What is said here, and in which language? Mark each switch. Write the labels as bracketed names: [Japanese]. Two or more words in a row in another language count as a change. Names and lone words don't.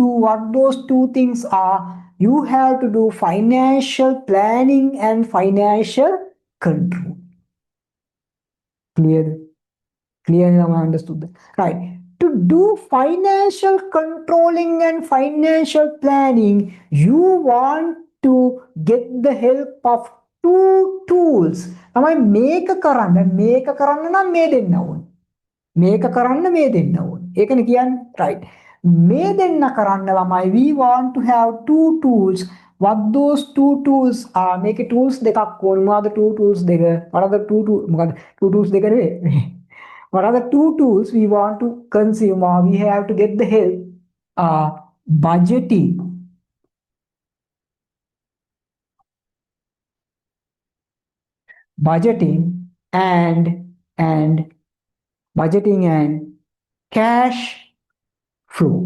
[English] What those two things are? You have to do financial planning and financial control. Clear? Clearly, I understood that. Right. To do financial controlling and financial planning, you want to get the help of two tools. [Sinhala] තමයි මේක කරන්න නම් මේ දෙන්න ඕනේ. මේක කරන්න මේ දෙන්න ඕනේ. ඒකනේ කියන්නේ. Right. මේ දෙන්න කරන්න ළමයි [English] we want to have two tools. What those two tools are? [Sinhala] මේකේ tools දෙකක් ඕනේ. මොනවද [English] two tools [Sinhala] දෙක? [English] What are the මොකද two tools [Sinhala] දෙක නෙවෙයි. [English] What are the two tools we want to consume or we have to get the help? Budgeting. Budgeting and budgeting and cash flow.